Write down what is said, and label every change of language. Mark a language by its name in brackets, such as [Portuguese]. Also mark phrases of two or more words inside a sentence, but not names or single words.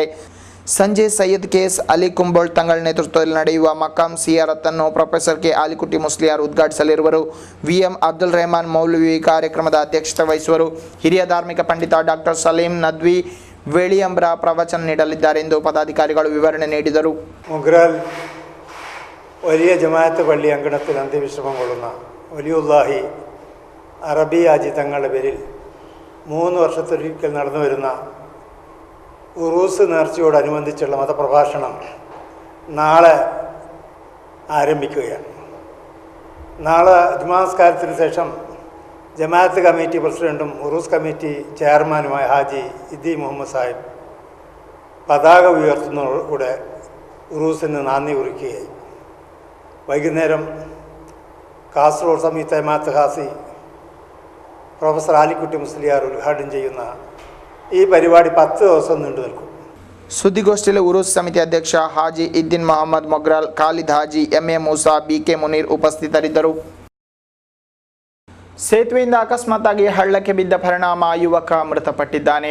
[Kannada] ಸಂಜೆ ಸೈಯದ್ ಕೆಎಸ್ ಅಲಿ ಕುಂಬೋಳ್ ತಂಗಳ ನೇತೃತ್ವದಲ್ಲಿ ನಡೆಯುವ ಮಕಾಮ್ ಸಿಯಾರತನ್ನು ಪ್ರೊಫೆಸರ್ ಕೆ ಆಲಿಕುಟ್ಟಿ ಮುಸ್ಲಿಯಾರ್ ಉದ್ಘಾಟಿಸಲಿರುವರು. ವಿಎಂ ಅಬ್ದುಲ್ ರೆಹಮಾನ್ ಮೌಲ್ವಿ ಕಾರ್ಯಕ್ರಮದ ಅಧ್ಯಕ್ಷತೆ ವಹಿಸುವರು. ಹಿರಿಯ ಧಾರ್ಮಿಕ ಪಂಡಿತ ಡಾಕ್ಟರ್ ಸಲೀಂ ನದ್ವಿ ವೇಳಿಯಂಬ್ರ ಪ್ರವಚನ ನೀಡಲಿದ್ದಾರೆ ಎಂದು ಪದಾಧಿಕಾರಿಗಳು ವಿವರಣೆ ನೀಡಿದರು. [Malayalam] ಮೊಗ್ರಾಲ್ വലിയ ജമാഅത്ത് പള്ളി അങ്കണത്തിൽ അന്ത്യവിശ്രമം കൊള്ളുന്ന വലിയുല്ലാഹി അറബി ഹാജി തങ്ങളുടെ പേരിൽ 3 വർഷത്തൊരിക്കൽ നടന്നു വരുന്ന ഉറൂസ് നേർച്ചയോടനുബന്ധിച്ചുള്ള മതപ്രഭാഷണം നാളെ ആരംഭിക്കുകയാണ്. നാളെ ജുമാസ്കാരത്തിന് ശേഷം ജമാഅത്ത് കമ്മിറ്റി പ്രസിഡൻറ്റും ഉറൂസ് കമ്മിറ്റി ചെയർമാനുമായ ഹാജി ഇദ്ദീൻ മുഹമ്മദ് സാഹിബ് പതാക ഉയർത്തുന്നതോടുകൂടെ ഉറൂസിന് നാന്ദി കുറിക്കുകയായി. വൈകുന്നേരം കാസർഗോഡ് സമീപ ജമാഅത്ത് ഖാസി പ്രൊഫസർ ആലിക്കുട്ടി മുസ്ലിയാർ ഉദ്ഘാടനം ചെയ്യുന്ന ഈ പരിപാടി 10 ദിവസ നീണ്ടു നിൽക്കു. [Kannada] ಸುದ್ದಿಗೋಷ್ಠಿಯಲ್ಲಿ ಉರೂಸ್ ಸಮಿತಿ ಅಧ್ಯಕ್ಷ ಹಾಜಿ ಇದ್ದೀನ್ ಮೊಹಮ್ಮದ್ ಮೊಗ್ರಾಲ್, ಖಾಲಿದ್ ಹಾಜಿ, ಎಂಎ ಮೂಸಾ, ಬಿಕೆ ಮುನೀರ್ ಉಪಸ್ಥಿತರಿದ್ದರು. ಸೇತುವೆಯಿಂದ ಅಕಸ್ಮಾತ್ತಾಗಿ ಹಳ್ಳಕ್ಕೆ ಬಿದ್ದ ಪರಿಣಾಮ ಯುವಕ ಮೃತಪಟ್ಟಿದ್ದಾನೆ.